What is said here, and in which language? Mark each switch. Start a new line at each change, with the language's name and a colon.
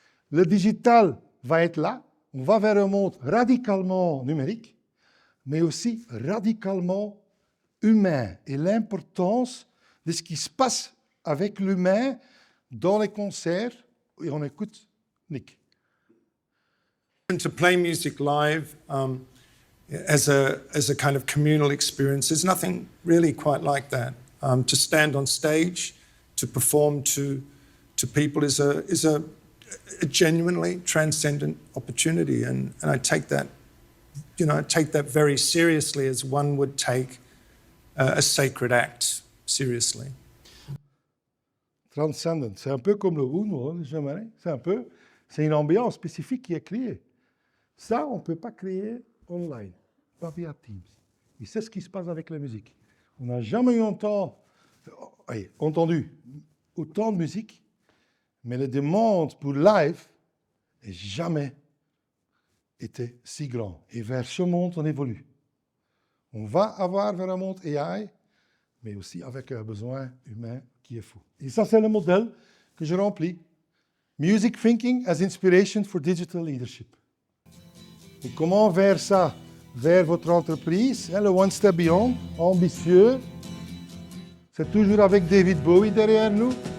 French: Le digital va être là. On va vers un monde radicalement numérique, mais aussi radicalement humain. Et l'importance de ce qui se passe avec l'humain dans les concerts. Et on écoute Nick.
English: To play music live as a kind of communal experience, there's nothing really quite like that. To stand on stage, to perform to people is a genuinely transcendent opportunity, and I take that, I take that very seriously, as one would take a sacred act seriously.
French: Transcendent, c'est un peu comme le Uno, c'est une ambiance spécifique qui est créée. Ça, on ne peut pas créer online, pas via Teams. Et c'est ce qui se passe avec la musique. On n'a jamais entendu autant de musique, mais la demande pour live n'a jamais été si grande. Et vers ce monde, on évolue. On va avoir vers un monde AI, mais aussi avec un besoin humain qui est fou. Et ça, c'est le modèle que je remplis.
English: Music Thinking as Inspiration for Digital Leadership.
French: Et comment vers ça? Vers votre entreprise, hein, le One Step Beyond, ambitieux. C'est toujours avec David Bowie derrière nous.